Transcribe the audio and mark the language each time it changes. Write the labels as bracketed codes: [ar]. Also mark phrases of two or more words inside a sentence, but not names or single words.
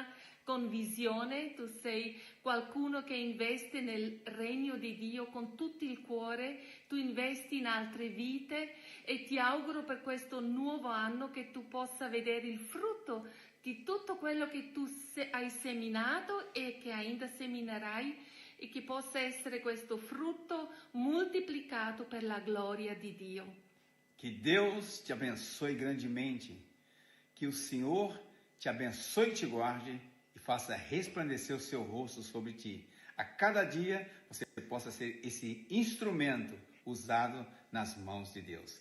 [it] con visione, tu sei qualcuno che investe nel regno di Dio con tutto il cuore, tu investi in altre vite e ti auguro per questo nuovo anno che tu possa vedere il frutto di tutto quello che tu hai seminato e che ainda seminerai, e che possa essere questo frutto moltiplicato per la gloria di Dio. [pt] Que Deus te abençoe grandemente, que o Senhor te abençoe e te guarde e faça resplandecer o seu rosto sobre ti. A cada dia você possa ser esse instrumento usado nas mãos de Deus.